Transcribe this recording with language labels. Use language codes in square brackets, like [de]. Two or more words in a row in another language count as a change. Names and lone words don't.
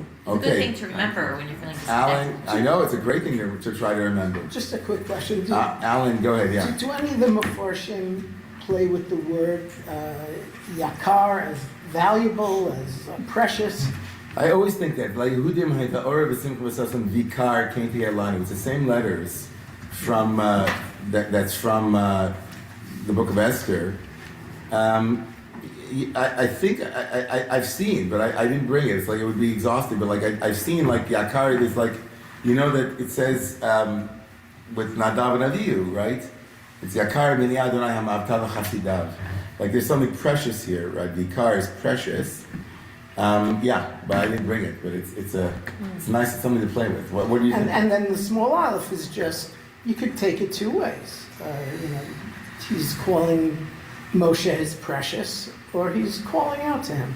[en] It's a good thing to remember when you're feeling disconnected. Alan, I know it's a great thing to try to remember. Just a quick question. Alan, go ahead, yeah. Do any of the Meforshim play with the word yakar as valuable, as precious? I always think that, like, [he] יהודים האורה ושמחה וששון ויקר came together. [en] It's the same letters from that's from the Book of Esther. I think I've seen, but I didn't bring it. It's like it would be exhausting. But like I've seen, like yakar. There's like, you know that it says with Nadav and Avihu, right? [he] It's יקר מן אדוני המותה חסידיו. [en] Like there's something precious here, right? Vikar is precious. Yeah, but I didn't bring it. But it's nice. It's something to play with. What do you think? And then the small aleph is just, you could take it two ways. He's calling Moshe his precious, or he's calling out to him.